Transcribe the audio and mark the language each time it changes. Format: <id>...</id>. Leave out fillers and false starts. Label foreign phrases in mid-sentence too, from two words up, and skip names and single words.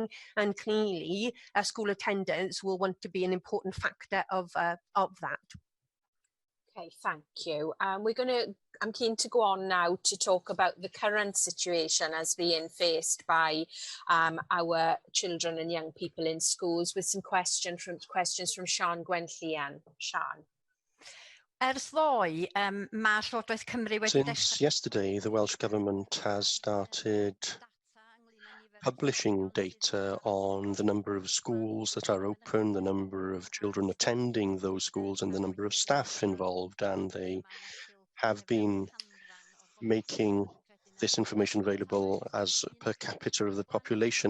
<en>And clearly, school attendance will want to be an important factor of that. Okay, thank you. I'm keen to go on now to talk about the current situation as being faced by our children and young people in schools, with some questions from Sian Gwenllian. Sian.</en> <cy>Ers ddoe, mae'r Llywodraeth Cymru wedi</cy> <en>Since yesterday, the Welsh Government has started publishing data on the number of schools that are open, the number of children attending those schools, and the number of staff involved. And they have been making this information available as per capita of the population.</en>